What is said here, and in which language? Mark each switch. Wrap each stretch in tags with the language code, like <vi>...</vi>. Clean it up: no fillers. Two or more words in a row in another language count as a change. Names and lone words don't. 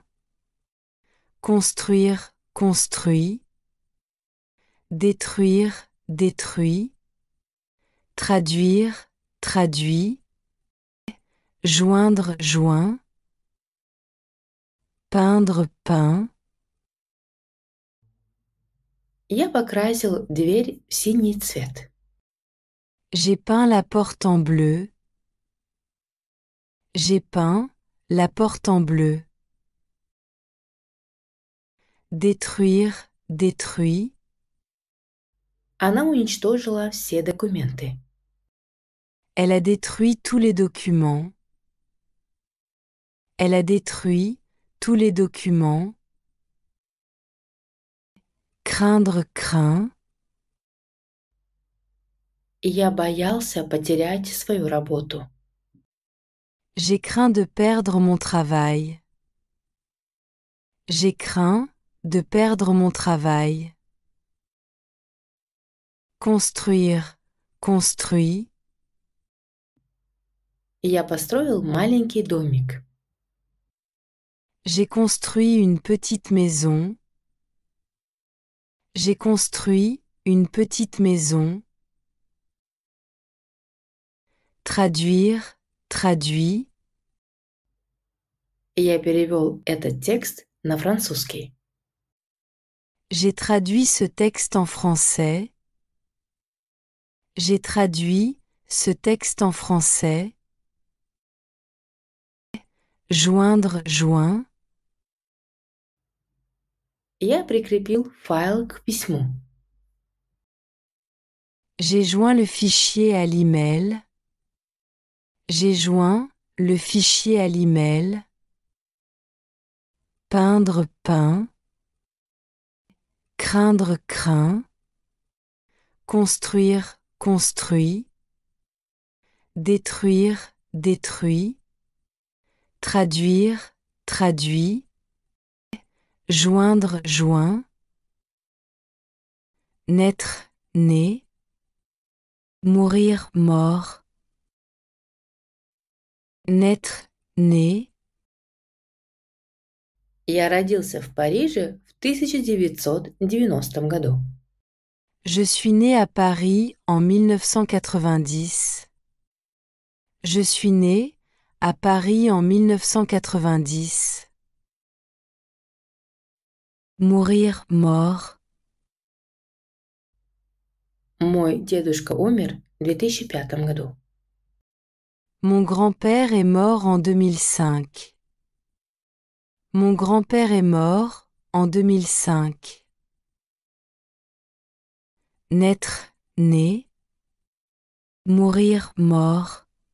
<fr>Construire, construit. Détruire, détruit. Traduire, traduit. Joindre, joint. Peindre, peint.</fr> <ru>Я покрасил дверь в синий цвет.</ru> <fr>J'ai peint la porte en bleu. J'ai peint la porte en bleu. Détruire, détruit.</fr> <ru>Она уничтожила все документы.</ru> <fr>Elle a détruit tous les documents. Elle a détruit tous les documents. Craindre, craint.</fr> <ru>Я боялся потерять свою работу.</ru> <fr>J'ai craint de perdre mon travail. J'ai craint de perdre mon travail. Construire, construit.</fr> <ru>Я построил маленький домик.</ru> <fr>J'ai construit une petite maison. J'ai construit une petite maison. Traduire, traduit.</fr> <ru>Я перевел этот текст на французский.</ru> <fr>J'ai traduit ce texte en français. J'ai traduit ce texte en français. Joindre, joint.</fr> <ru>Я прикрепил файл к письму.</ru> <fr>J'ai joint le fichier à l'email. J'ai joint le fichier à l'email. Peindre, peint. craindre, craint, construire, construit, détruire, détruit, traduire, traduit, joindre, joint, naître, né, mourir, mort, naître, né.</fr> <ru>Я родился в Париже в 1990 году.</ru> <fr>Je suis né à Paris en 1990. Je suis né à Paris en 1990. Mourir, mort.</fr> <ru>Мой дедушка умер в 2005 году.</ru> <fr>Mon grand-père est mort en 2005. Mon grand-père est mort en 2005. Naître, né. Mourir, mort.</fr>